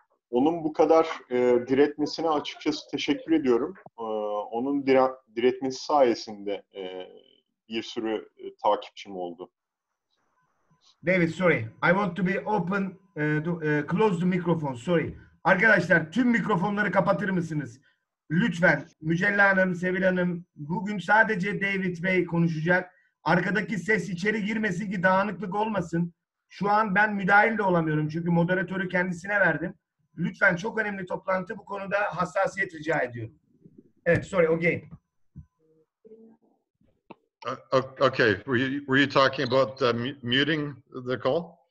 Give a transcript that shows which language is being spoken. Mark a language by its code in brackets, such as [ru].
[tr] Onun bu kadar diretmesine açıkçası teşekkür ediyorum. Onun diretmesi sayesinde bir sürü takipçim oldu. [en] David, sorry. I want to be open, close the microphone. Sorry. [tr] Arkadaşlar, tüm mikrofonları kapatır mısınız? Lütfen. Mücella Hanım, Sevil Hanım, bugün sadece David Bey konuşacak. Arkadaki ses içeri girmesin ki dağınıklık olmasın. Şu an ben müdahil de olamıyorum çünkü moderatörü kendisine verdim. Lütfen, çok önemli toplantı, bu konuda hassasiyet rica ediyorum. [en] Evet, sorry, okay. Okay, were you talking about muting the call?